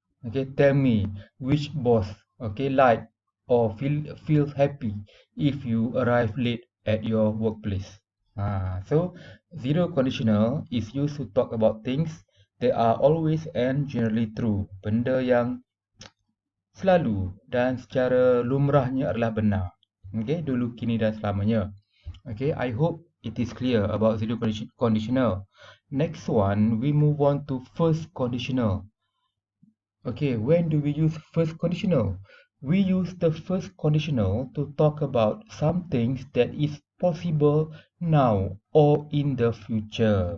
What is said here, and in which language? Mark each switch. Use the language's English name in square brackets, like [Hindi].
[English] Okay, tell me which boss, okay, like or feels happy if you arrive late at your workplace. So zero conditional is used to talk about things that are always and generally true. [Malay] Benda yang selalu dan secara lumrahnya adalah benar. Okay, dulu, kini dan selamanya. [English] Okay, I hope it is clear about zero conditional. Next one, we move on to first conditional. Okay, when do we use first conditional? We use the first conditional to talk about some things that is possible now or in the future.